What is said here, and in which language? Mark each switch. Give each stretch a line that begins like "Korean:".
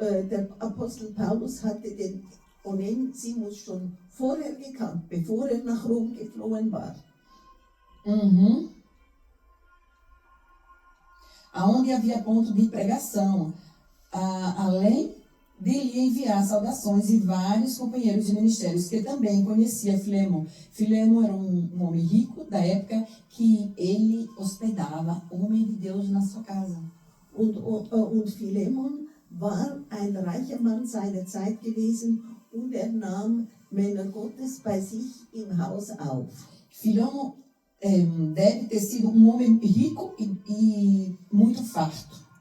German: Der Apostel Paulus hatte den Onesimus schon vorher gekannt, bevor nach Rom geflohen war. Uhum.
Portuguese: Aonde havia ponto de pregação, além de lhe enviar saudações e vários companheiros de ministérios que também conhecia Filemon. Filemon era um homem rico da época que ele hospedava o homem de Deus na sua casa.
German: Und Filemon war ein reicher Mann seiner Zeit gewesen und nahm Männer Gottes bei sich im Haus auf.
Portuguese: Filemon deve ter sido um homem rico e muito farto.